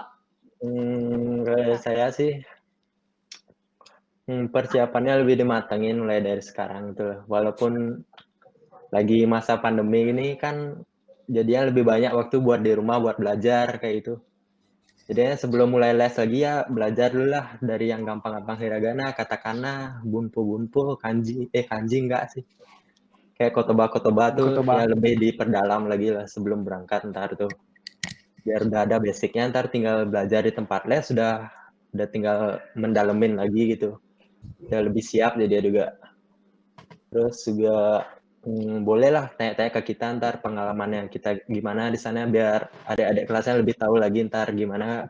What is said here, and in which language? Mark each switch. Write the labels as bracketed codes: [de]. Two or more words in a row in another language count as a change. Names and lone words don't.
[id] Kalau saya sih persiapannya lebih dimatengin mulai dari sekarang tuh. Walaupun lagi masa pandemi ini kan jadinya lebih banyak waktu buat di rumah buat belajar kayak itu. Jadinya sebelum mulai les lagi ya belajar dulu lah dari yang gampang-gampang [ja] ひらがな、カタカナ、文法、漢字 [id] enggak sih. Kayak kotoba tuh ya lebih diperdalam lagi lah sebelum berangkat ntar tuh. Biar udah ada basicnya, ntar tinggal belajar di tempat les udah tinggal mendalemin lagi gitu. Udah lebih siap jadi juga. Terus juga boleh lah tanya-tanya ke kita ntar pengalamannya kita gimana di sana biar adik-adik kelasnya lebih tahu lagi ntar gimana